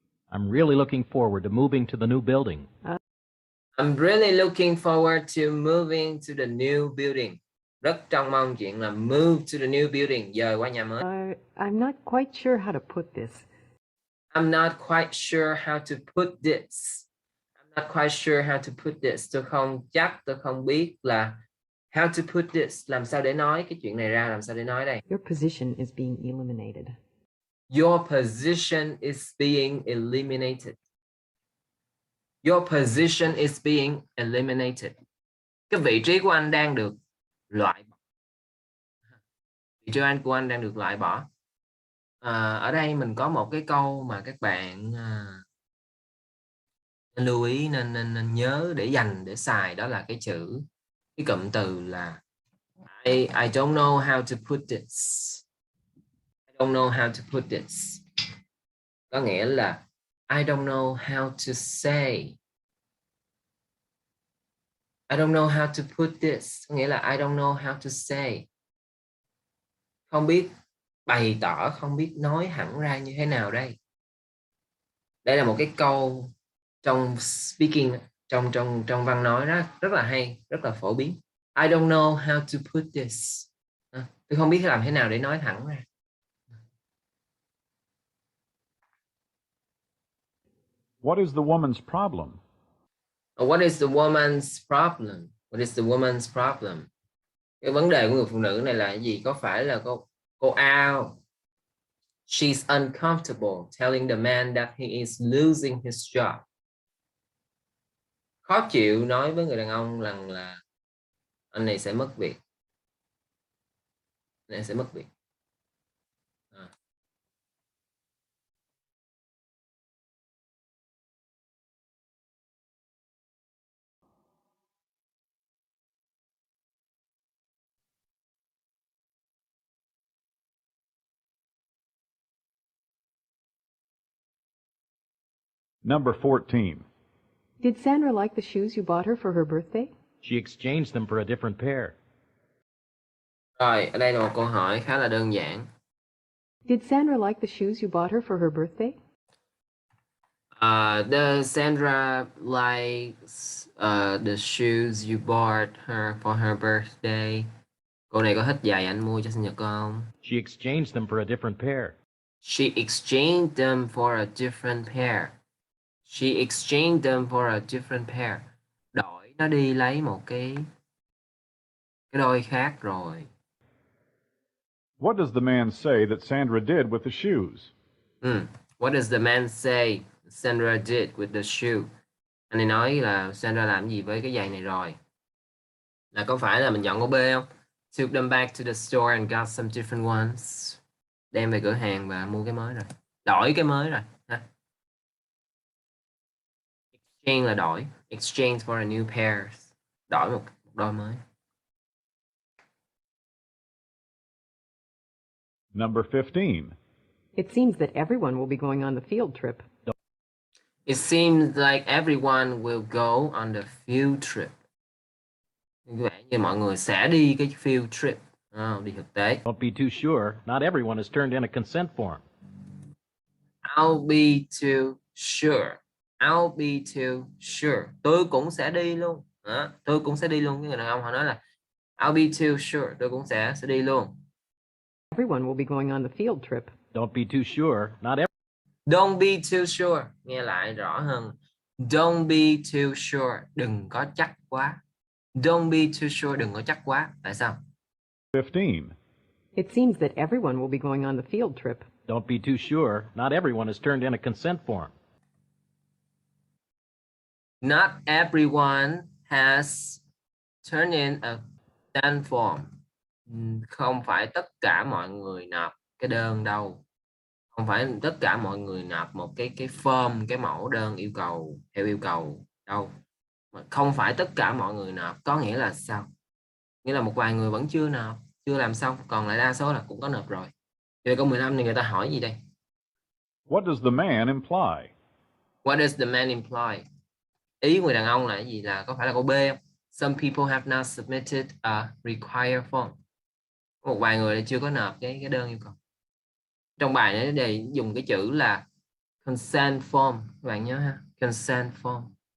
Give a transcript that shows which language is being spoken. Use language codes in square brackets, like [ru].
[en] I'm really looking forward to moving to the new building. I'm really looking forward to moving to the new building. [vi] Rất trông mong chuyện là [en] move to the new building, [vi] dời qua nhà mới. [en] I'm not quite sure how to put this. I'm not quite sure how to put this. I'm not quite sure how to put this. [vi] Tôi không biết là [en] how to put this. [vi] Làm sao để nói cái chuyện này ra, làm sao để nói đây? [en] Your position is being eliminated. Your position is being eliminated. Your position is being eliminated. [vi] Cái vị trí của anh đang được loại bỏ. Vị trí của anh đang được loại bỏ. Ở đây mình có một cái câu mà các bạn nên lưu ý, nên nhớ để dành, để xài, đó là cái cụm từ là [en] I don't know how to put this. I don't know how to put this. [vi] Có nghĩa là [en] I don't know how to say. I don't know how to put this. [vi] Có nghĩa là [en] I don't know how to say. [vi] Không biết bày tỏ, không biết nói hẳn ra như thế nào đây. Đây là một cái câu trong speaking, trong văn nói rất là hay, rất là phổ biến. [en] I don't know how to put this. [vi] Tôi không biết làm thế nào để nói thẳng ra. [en] What is the woman's problem? What is the woman's problem? What is the woman's problem? [vi] Cái vấn đề của người phụ nữ này là cái gì? Có phải là cô Ao? [en] She's uncomfortable telling the man that he is losing his job. [vi] Khó chịu nói với người đàn ông rằng là anh này sẽ mất việc. Anh này sẽ mất việc. [en] Number 14. Did Sandra like the shoes you bought her for her birthday? She exchanged them for a different pair. [vi] Rồi, ở đây là một câu hỏi khá là đơn giản. [en] Did Sandra like the shoes you bought her for her birthday? Does Sandra likes the shoes you bought her for her birthday? [vi] Cô này có thích giày anh mua cho sinh nhật cô không? [en] She exchanged them for a different pair. She exchanged them for a different pair. She exchanged them for a different pair. [vi] Đổi nó đi lấy một cái đôi khác rồi. [en] What does the man say that Sandra did with the shoes? What does the man say Sandra did with the shoe? [vi] Anh ấy nói là Sandra làm gì với cái giày này rồi. Là có phải là mình chọn câu B không? [en] Took them back to the store and got some different ones. [vi] Đem về cửa hàng và mua cái mới rồi. Đổi cái mới rồi. [en] Exchange [vi] là đổi. [en] Exchange for a new pair. [vi] Đổi một đôi mới. [en] Number 15. It seems that everyone will be going on the field trip. It seems like everyone will go on the field trip. [vi] Có vẻ như mọi người sẽ đi cái field trip. Đi thực tế. [en] Don't be too sure. Not everyone has turned in a consent form. I'll be too sure. I'll be too sure. [vi] Tôi cũng sẽ đi luôn. Tôi cũng sẽ đi luôn. Cái người đàn ông họ nói là [en] I'll be too sure. [vi] Tôi cũng sẽ đi luôn. [en] Everyone will be going on the field trip. Don't be too sure. Not everyone. Don't be too sure. [vi] Nghe lại rõ hơn. [en] Don't be too sure. [vi] Đừng có chắc quá. [en] Don't be too sure. [vi] Đừng có chắc quá. Tại sao? [en] 15. It seems that everyone will be going on the field trip. Don't be too sure. Not everyone has turned in a consent form. Not everyone has turned in a done form. [vi] Không phải tất cả mọi người nộp cái đơn đâu. Không phải tất cả mọi người nộp một cái form, cái mẫu đơn yêu cầu theo yêu cầu đâu. Không phải tất cả mọi người nộp có nghĩa là sao? Nghĩa là một vài người vẫn chưa nộp, chưa làm xong, còn lại đa số là cũng có nộp rồi. Vậy câu 15 này người ta hỏi gì đây? [en] What does the man imply? What does the man imply? [vi] Ý người đàn ông là cái gì? Là có phải là câu B không? [en] Some people have not submitted a required form. [vi] Một vài người chưa có nộp cái đơn yêu cầu. Trong bài này để dùng cái chữ là consent form, các bạn nhớ ha, consent form.